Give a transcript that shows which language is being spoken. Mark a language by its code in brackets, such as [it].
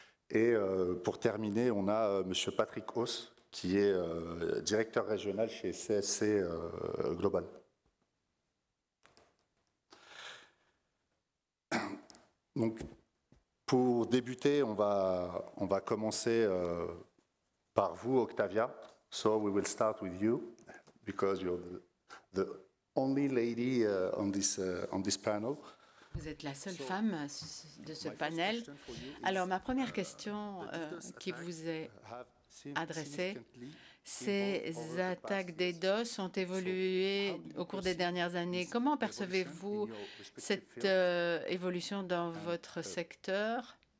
[fr] Et pour terminer, on a Monsieur Patrick Hauss, qui est directeur régional chez CSC Global. Donc, pour débuter, on va commencer par vous, Octavia. [en] So we will start with you, because you're the only lady on this panel. [fr] Vous êtes la seule femme de ce panel. Alors, ma première question qui vous est adressée, ces attaques DDoS ont évolué au cours des dernières années. Comment percevez-vous cette évolution dans votre secteur?